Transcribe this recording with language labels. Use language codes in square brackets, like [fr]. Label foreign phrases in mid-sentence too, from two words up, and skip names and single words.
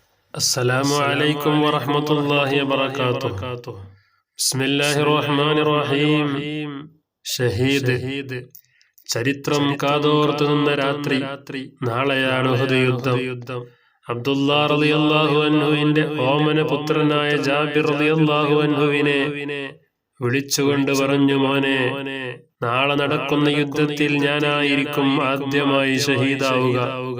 [ar] السلام عليكم ورحمة الله وبركاته. بسم الله الرحمن الرحيم. [ml] ഷഹീദ്. ചരിത്രം കാതോർത്തു നിന്ന രാത്രി. നാളെയാണ് ഉഹദ് യുദ്ധം. അബ്ദുല്ലാ [ar] رضي الله عنه [ml] ഓമന പുത്രനായ ജാബിർ [ar] رضي الله عنه [ml] വിളിച്ചുകൊണ്ട് പറഞ്ഞു, മോനെ, നാളെ നടക്കുന്ന യുദ്ധത്തിൽ ഞാനായിരിക്കും ആദ്യമായി ഷഹീദാവുക.